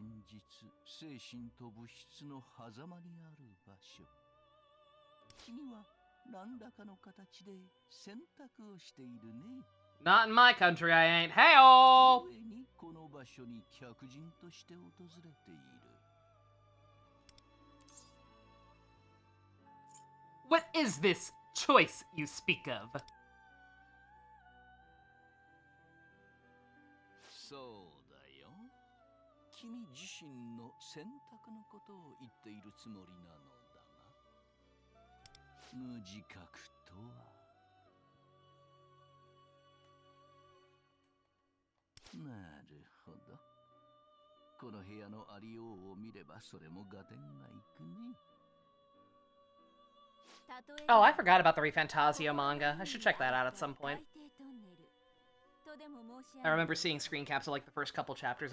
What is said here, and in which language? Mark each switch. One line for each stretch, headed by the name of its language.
Japanese: 実、精神と物質の狭間にある場所。君は何らかの形で選択をしているね。
English: Not in my country, I ain't. Hey-oh!
Japanese: 故にこの場所に客人として訪れている。
English: What is this choice you speak of?
Japanese: そうだよ。君自身の選択のことを言っているつもりなのだが、無自覚とは。なるほど。この部屋のありようを見ればそれも合点がいくね。
English: Oh, I forgot about the Refantasio manga. I should check that out at some point. I remember seeing screen caps of like the first couple chapters.